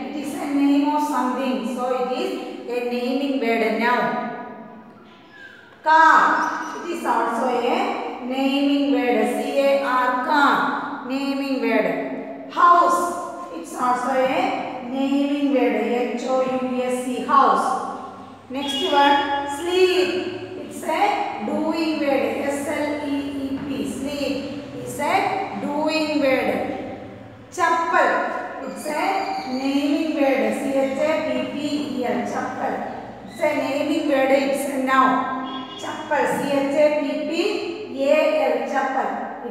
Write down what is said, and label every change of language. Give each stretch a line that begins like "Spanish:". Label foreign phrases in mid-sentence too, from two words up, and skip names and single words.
English: It is a name of something. So it is a naming word, a noun. Car. It is also a naming word. C-A-R. Car. Naming word. House. It's also a naming word. H-O-U-S-E. House. Next one. Sleep. It's a doing word. S-L-E-E-P. Sleep is a doing word. Chapel. It's a naming word. C-H-A-P-P-E-L. Chapel. It's a naming word. It's a noun. Chapel. C-H-A-P-P-A-L. Chapel.